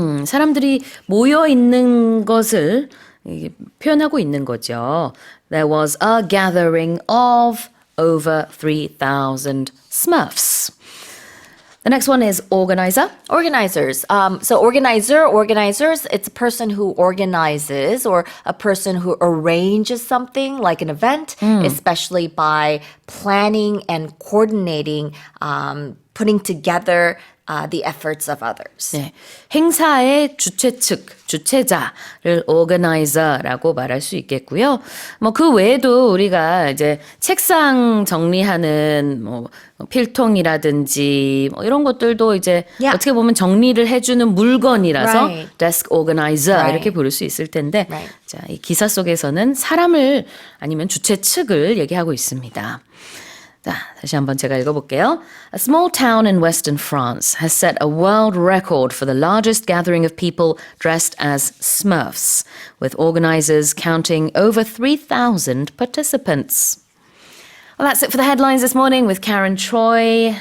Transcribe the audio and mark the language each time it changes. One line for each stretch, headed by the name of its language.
Korean: 사람들이 모여 있는 것을 이게 표현하고 있는 거죠.
English: There was a gathering of over 3,000 Smurfs. The next one is organizer. Organizers. Organizers, it's a person who organizes or a person who arranges something like an event, especially by planning and coordinating, putting together the efforts of others.
Korean: 네, 행사의 주최 측, 주최자를 organizer라고 말할 수 있겠고요. 뭐 그 외에도 우리가 이제 책상 정리하는 뭐 필통이라든지 뭐 이런 것들도 이제
English: Yeah.
Korean: 어떻게 보면 정리를 해주는 물건이라서
English: Right. desk organizer Right.
Korean: 이렇게 부를 수 있을 텐데,
English: Right.
Korean: 자, 이 기사 속에서는 사람을 아니면 주최 측을 얘기하고 있습니다. 자, 다시 한번 제가 읽어볼게요.
English: A small town in western France has set a world record for the largest gathering of people dressed as Smurfs, with organizers counting over 3,000 participants. Well, that's it for the headlines this morning with Karen Choi.